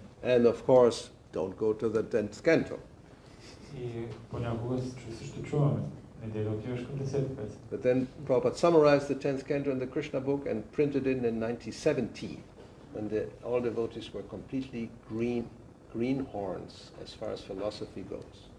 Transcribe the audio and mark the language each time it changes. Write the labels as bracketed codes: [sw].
[en] And of course, don't go to the 10th canto. [bg] И понякога също чуваме, не да отиваш към 10-та песен. [en] But then Prabhupada summarized the 10th canto in the Krishna book and printed it in 1970, when all devotees were completely greenhorns as far as philosophy goes.